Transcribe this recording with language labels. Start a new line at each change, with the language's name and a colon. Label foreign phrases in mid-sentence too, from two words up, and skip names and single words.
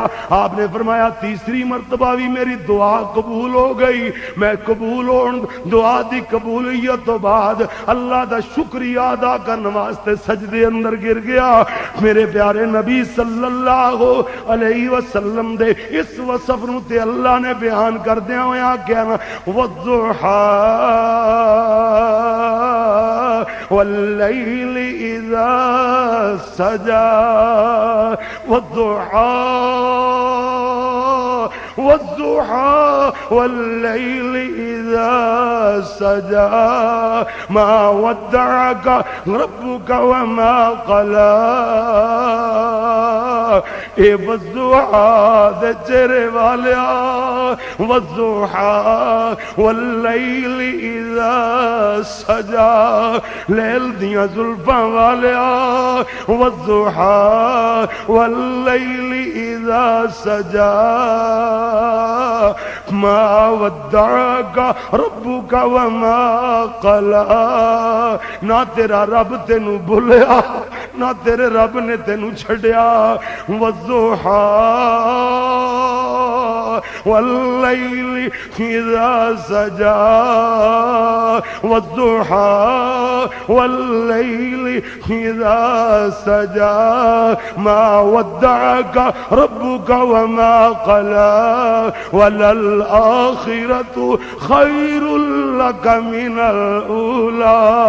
Urdu: آپ نے فرمایا تیسری مرتبہ بھی میری دعا قبول ہو گئی۔
Punjabi: میں قبول ہون دعا دی قبولیت تو بعد اللہ دا شکریہ ادا کرنے واسطے سجدے اندر گر گیا۔ میرے پیارے نبی
Arabic: صلی اللہ علیہ وسلم
Punjabi: دے اس وصف نو تے اللہ نے بیان کردیا ہویا کہنا والضحى
Arabic: واللیل اذا سجا، والضحى والليل إذا سجى ما ودعك ربك وما قلى۔
Punjabi: اے والضحى دے چہرے والیا،
Arabic: والضحى والليل إذا سجى
Punjabi: لیل دیاں زلفاں والیا،
Arabic: والضحى والليل إذا سجى ما ودعك ربك وما قلى۔
Punjabi: نہ تیرا رب تینو بھولیا، نہ تیرے رب نے تینو چھڑیا۔
Arabic: والضحى والليل إذا سجى، والضحى والليل إذا سجى ما ودعك ربك وما قلى وللآخرة خير لك من الأولى۔